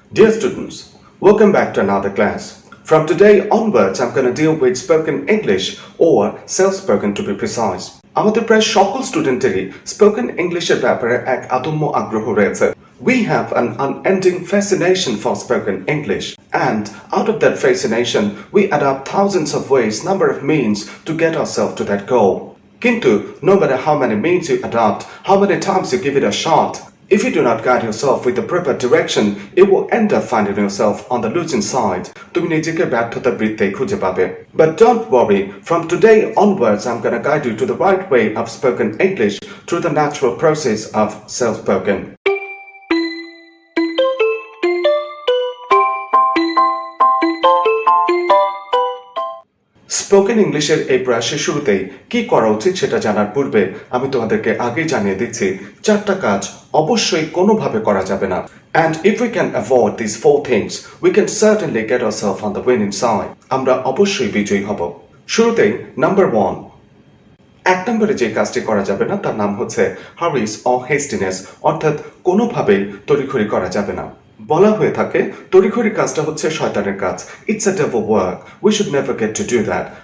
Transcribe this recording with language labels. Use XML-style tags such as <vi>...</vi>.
<en>Dear students, welcome back to another class. From today onwards, I'm going to deal with spoken English or self-spoken to be precise.</en> <bn>আমাদের প্রায় সকল স্টুডেন্টেরই spoken ইংলিশের ব্যাপারে এক অদম্য আগ্রহ রয়েছে.</bn> <en>We have an unending fascination for spoken English, and out of that fascination, we adopt thousands of ways, number of means to get ourselves to that goal.</en> <bn>Kintu,</bn> <en>no matter how many means you adopt, how many times you give it a shot, if you do not guide yourself with the proper direction, you will end up finding yourself on the losing side.</en> <bn>তুমি নিজেকে ব্যর্থতার বৃত্তেই খুঁজে পাবে.</bn> <en>But don't worry, from today onwards I'm going to guide you to the right way of spoken English through the natural process of self-spoken.</en> <bn>Spoken ইংলিশের এই প্রয়াসের শুরুতেই কি করা উচিত সেটা জানার পূর্বে আমি তোমাদেরকে আগেই জানিয়ে দিচ্ছি চারটা কাজ অবশ্যই কোনোভাবে করা যাবে না.</bn> <en>And if we can avoid these four things, we can certainly get ourselves on the winning side.</en> <bn>আমরা অবশ্যই বিজয়ী হব. শুরুতেই নাম্বার 1, এক নম্বরে যে কাজটি করা যাবে না তার নাম হচ্ছে হারিস অর হেস্টিনেস, অর্থাৎ কোনোভাবেই তড়িঘড়ি করা যাবে না. বলা হয়ে থাকে তড়িঘড়ি কাজটা হচ্ছে শয়তানের কাজ.</bn> <en>It's a devil work, we should never get to do that.</en>